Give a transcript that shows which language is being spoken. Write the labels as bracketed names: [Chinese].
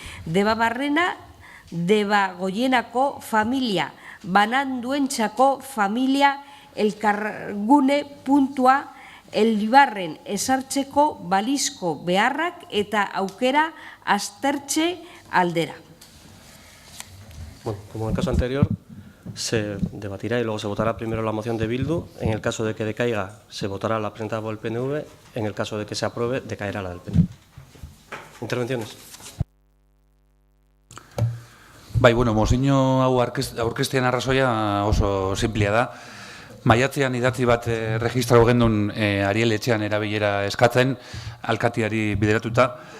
[Basque] Debabarrena Debagoienako familia bananduentzako familia elkargune puntua Eibarren ezartzeko balizko beharrak eta aukera aztertze aldera. [Spanish] Bueno, como en el caso anterior, se debatirá y luego se votará primero la moción de Bildu. En el caso de que decaiga, se votará la presentada por el PNV. En el caso de que se apruebe, decaerá la del PNV. ¿Intervenciones? [Basque] Bai, bueno, mozino hau aurkeztean arrazoia oso simplea da. Maiatzean idatzi bat registratu gendun Ariel Etxean erabilera eskatzen, alkatiari bideratuta.